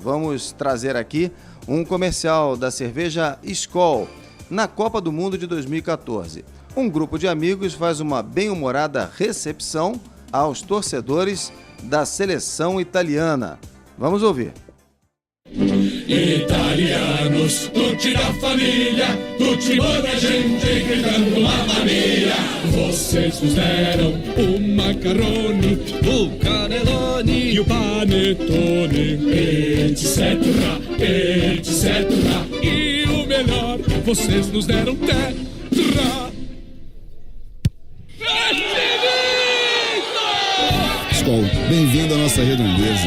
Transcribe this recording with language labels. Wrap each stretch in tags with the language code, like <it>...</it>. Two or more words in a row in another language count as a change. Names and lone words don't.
<pt>Vamos trazer aqui um comercial da cerveja Skol na Copa do Mundo de 2014. Um grupo de amigos faz uma bem-humorada recepção aos torcedores da seleção italiana. Vamos ouvir. Italianos,</pt> <it>tutti da famiglia, tutti buona gente, gritando mamma mia.</it> <pt>Vocês nos deram o macarrone, o canelone e o panetone, etc, etc. E o melhor, vocês nos deram tetra. Skol, bem-vindo à nossa redondeza.</pt>